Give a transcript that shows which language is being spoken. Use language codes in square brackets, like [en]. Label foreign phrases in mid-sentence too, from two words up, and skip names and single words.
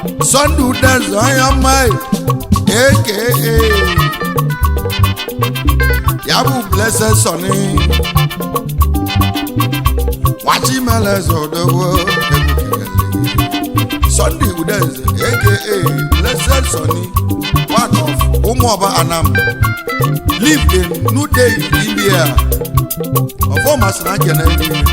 [ig] Sunday Udeze onye ọma, A K A Ya bụ Blessed Sonny. Nwachimeleze Odogwu. Sunday Udeze, [en] A K A Blessed Sonny, one of Umuoba Anam. Live in New Delhi, India. Of all Masina Kennedy.